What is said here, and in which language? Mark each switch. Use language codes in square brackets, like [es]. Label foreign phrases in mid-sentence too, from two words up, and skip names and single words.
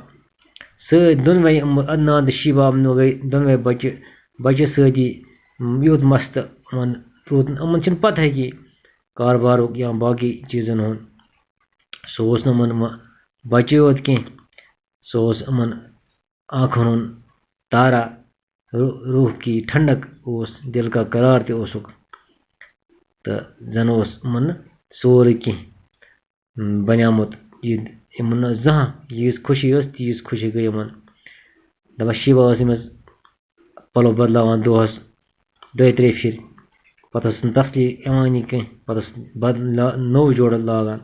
[ks] سۭتۍ دۄنوے عدنان تہٕ شیبہ گٔے دۄنوے بچہِ سۭتی یوٗت مستہٕ، یِمن چھنہٕ پتہ کہ کاربارُک یا باقی چیٖزن ہُنٛد۔ سُہ اوس نہٕ یِمن بچے یوت کینٛہہ، سُہ اوس یِمن آنکھن ہُنٛد تارا، [ur] روح کی ٹھنڈک [ks] اوس، [ur] دل کا قرار [ks] تہِ اوسُکھ، تہٕ زن اوس یِمن سورُے کینٛہہ بنیومُت یِمن نہٕ زانٛہہ ییٖژ خوشی ٲس تیٖژ خوشی گٔے یِمن۔ دپان شیبہ ٲس أمِس پلو بدلاوان دۄہس 2-3 پھرِ، پتہٕ ٲسٕس نہٕ تسلی یِوانٕے کینٛہہ، پتہٕ ٲس نوٚو جوڑٕ لاگان۔